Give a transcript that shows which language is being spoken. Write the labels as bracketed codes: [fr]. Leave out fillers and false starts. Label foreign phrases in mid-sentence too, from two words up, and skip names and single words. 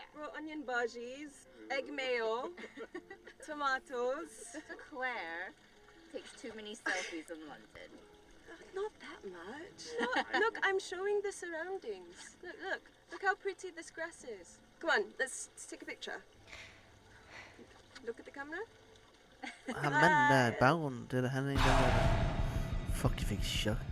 [en] Raw onion bhajis, egg mayo, tomatoes. Claire takes too many selfies in London. Not that much. Look, I'm showing the surroundings. Look how pretty this grass is. Come on, let's take a picture. Look at the camera. [da] Ham manden der i baggrunden, det der, han er en der. Fuck, jeg fik et chok.